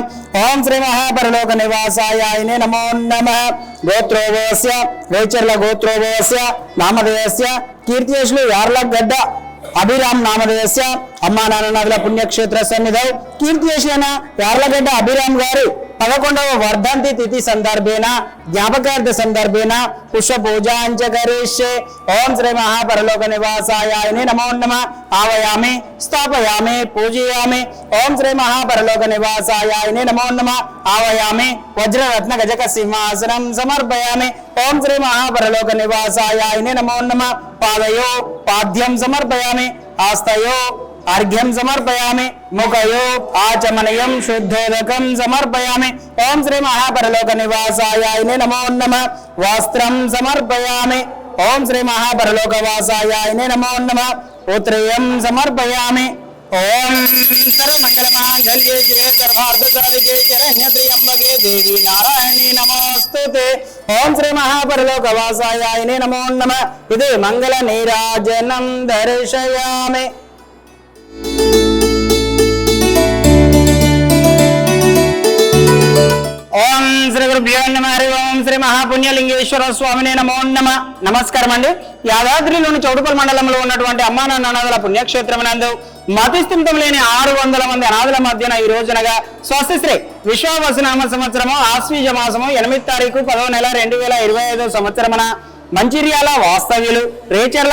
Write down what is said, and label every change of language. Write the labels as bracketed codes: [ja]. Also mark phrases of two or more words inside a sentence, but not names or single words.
[sa] ओं श्री महापरलोक निवासाय नमो नमः। गोत्रोभवस्य रेचर्ल गोत्रोभवस्य नामधेयस्य कीर्तियश्री यार्लगड्ड अभिराम नामधेयस्य अम्मा नान्नల పుణ్యక్షేత్ర సన్నిధౌ కీర్తియశ్రీ యార్లగడ్డ అభిరామ్ గారి 11వ వర్ధంతి తిథి సందర్భేన జ్ఞాపకార్థ సందర్భేన పుష్ప పూజాంచ కరిష్యే। ఓం శ్రీ మహాపరలోక నివాసాయ నమో నమః। ఆవయామి స్థాపయామి పూజయామి। ఓం శ్రీ మహాపరలోక నివాసాయ నమో నమః। ఆవయామి వజ్రరత్న గజక సింహాసనం సమర్పయామి। ఓం శ్రీ మహాపరలోక నివాసాయ నమో నమః। పాదయో పాద్యం సమర్పయామి। ఆస్తయో अर्घ्यं समर्पयामि। मुखयो आचमनीयं शुद्धोदकं समर्पयामि। ओं श्री महापरलोक निवासाय नमो नमः। वस्त्रं समर्पयामि। ओं श्री महापरलोक वासाय नमो नमः। उत्रेयं समर्पयामि। ओं सर्वमंगलमांगल्ये शिवे सर्वार्थसाधिके शरण्यत्र्यंबके देवी नारायणी नमोस्तुते। ओं श्री महापरलोक वासाय नमो नमः। इति मंगल नीराजनं दर्शयामि। ఓం శ్రీ గురుభ్యో నమః। ఓం శ్రీ మహాపుణ్యలింగేశ్వర స్వామినే నమో నమః। [te] నమస్కారం అండి। యాదాద్రిలోని చౌటుపల్లి మండలంలో ఉన్నటువంటి అమ్మా నాన్న అనాథల పుణ్యక్షేత్రం నందు మతిస్థిమితం లేని 600 మంది అనాథల మధ్యన ఈ రోజునగా స్వస్తిశ్రీ విశ్వావసునామ సంవత్సరము ఆశ్వీజ మాసము 8వ తారీఖు 10వ నెల 2025 సంవత్సరమున మంచిర్యాల వాస్తవ్యులు రేచర్ల